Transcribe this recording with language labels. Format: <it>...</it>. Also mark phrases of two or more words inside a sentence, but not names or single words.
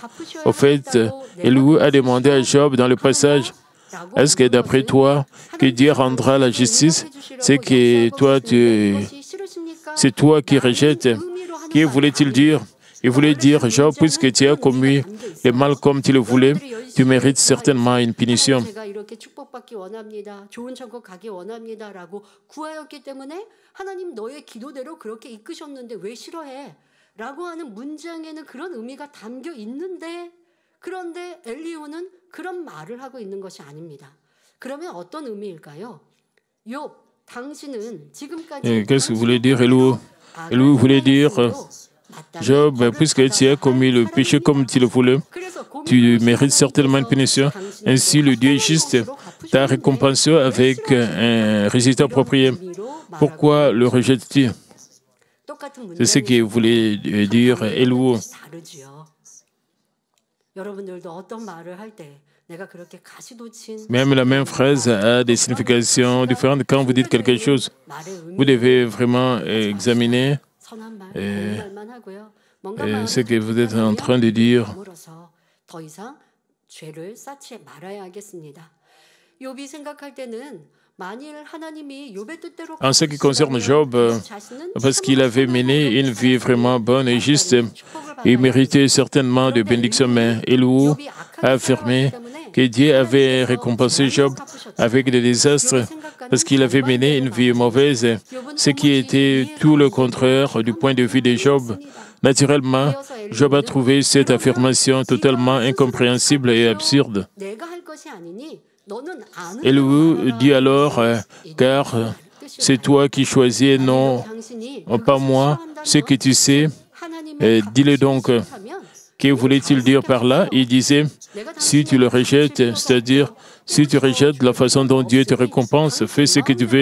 <fr>Au fait, il lui a demandé à Job dans le passage, est-ce que d'après toi, que Dieu rendra la justice? C'est que toi, c'est toi qui rejettes. Que voulait-il dire? Il voulait dire, Job, puisque tu as commis le mal comme tu le voulais, tu mérites certainement une punition.</fr> <ko>제가 이렇게 축복받기 원합니다. 좋은 천국 가기 원합니다라고 구하였기 때문에 하나님 너의 기도대로 그렇게 이끄셨는데 왜 싫어해? 라고 하는 문장에는 그런 의미가 담겨 있는데 그런데 엘리후는 그런 말을 하고 있는 것이 아닙니다. 그러면 어떤 의미일까요? 욥, 당신은 지금까지</ko> <fr>Qu'est-ce que voulait dire Elihu? Elihu voulait dire, Job, puisque tu as commis le péché comme tu le voulais, tu mérites certainement une punition. Ainsi, le Dieu juste t'a récompensé avec un résultat approprié. Pourquoi le rejettes-tu? C'est ce qu'il voulait dire Elihu.</fr> <ko>여러분들도 어떤 말을 할 때 내가 그렇게 가시돋친</ko> <fr>Même la même phrase a des significations différentes. Quand vous dites quelque chose, vous devez vraiment examiner</fr> <ko>선한 말, 좋은 말만 하고요. 뭔가</ko> <fr>ce que vous êtes en train de dire.</fr> <ko>아무로서 더 이상 죄를 쌓지 말아야 하겠습니다. 욥이 생각할 때는 만일 하나님이 욥의 뜻대로</ko> <fr>En ce qui concerne Job, parce qu'il avait mené une vie vraiment bonne et juste, il méritait certainement de bénédictions. Mais Elihu a affirmé que Dieu avait récompensé Job avec des désastres parce qu'il avait mené une vie mauvaise, ce qui était tout le contraire du point de vue de Job. Naturellement, Job a trouvé cette affirmation totalement incompréhensible et absurde.</fr> <ko>내가 할 것이 아니니 너는 아는</ko> <fr>Elihu dit alors, car c'est toi qui choisis et non pas moi, ce que tu sais, dis-le donc. Que voulait-il dire par là? Il disait, si tu le rejettes, c'est-à-dire, si tu rejettes la façon dont Dieu te récompense, fais ce que tu veux.</fr>